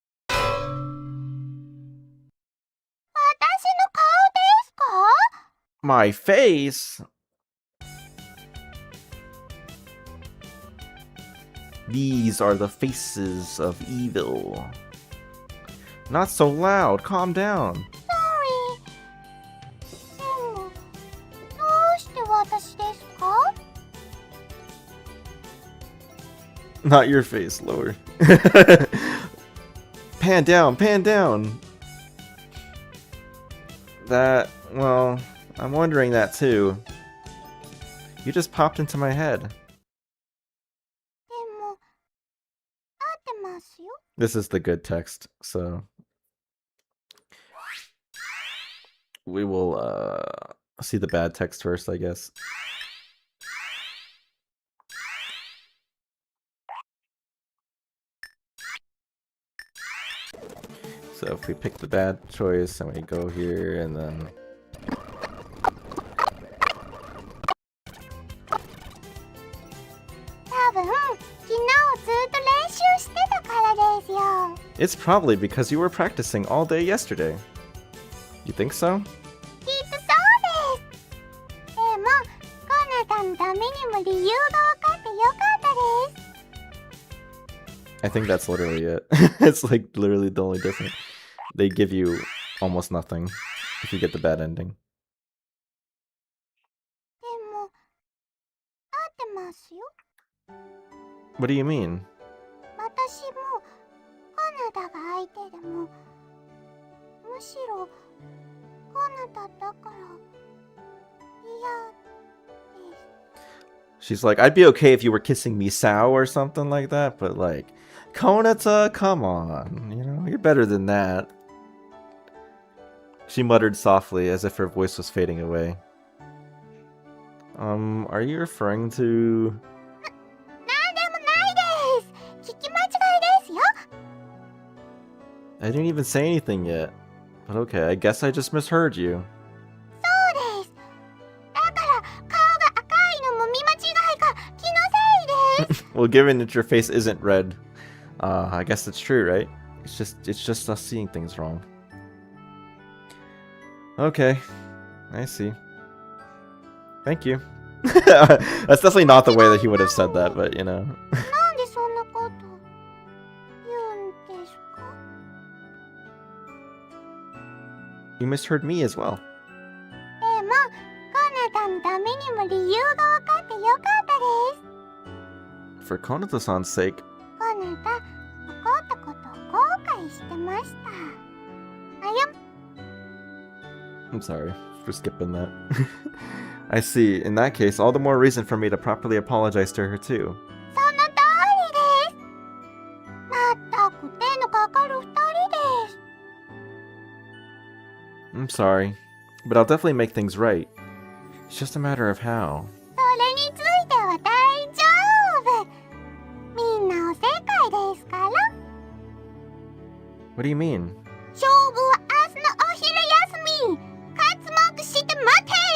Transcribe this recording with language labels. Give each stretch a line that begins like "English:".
Japanese: 私の顔ですか？
English: My face? These are the faces of evil. Not so loud, calm down. Sorry.
Japanese: でも、どうして私ですか？
English: Not your face, lower. Pan down, pan down. That, well, I'm wondering that too. You just popped into my head.
Japanese: でも、合ってますよ。
English: This is the good text, so we will see the bad text first, I guess. So if we pick the bad choice and we go here and then...
Japanese: 多分、昨日ずっと練習してたからですよ。
English: It's probably because you were practicing all day yesterday. You think so?
Japanese: きっとそうです。でも、コナタのためにも理由が分かってよかったです。
English: I think that's literally it. It's like literally the only difference. They give you almost nothing if you get the bad ending.
Japanese: でも、合ってますよ。
English: What do you mean?
Japanese: 私も、コナタが相手でも、むしろ、コナタだから、嫌です。
English: She's like, I'd be okay if you were kissing Misao or something like that, but like, Konata, come on, you know, you're better than that. She muttered softly, as if her voice was fading away. Are you referring to...
Japanese: なんでもないです。聞き間違いですよ。
English: I didn't even say anything yet. But okay, I guess I just misheard you.
Japanese: そうです。だから顔が赤いのも見間違いか気のせいです。
English: Well, given that your face isn't red, I guess it's true, right? It's just us seeing things wrong. Okay, I see. Thank you. That's definitely not the way that he would have said that, but you know.
Japanese: なんでそんなこと言うんですか？
English: You misheard me as well.
Japanese: でも、コナタのためにも理由が分かってよかったです。
English: For Konato-san's sake.
Japanese: コナタ、起こったことを後悔してました。
English: I'm sorry for skipping that. I see. In that case, all the more reason for me to properly apologize to her too.
Japanese: その通りです。まったく手のかかる二人です。
English: I'm sorry, but I'll definitely make things right. It's just a matter of how.
Japanese: それについては大丈夫。みんなおせっかいですから。
English: What do you mean?
Japanese: 勝負は明日のお昼休み。活目して待て。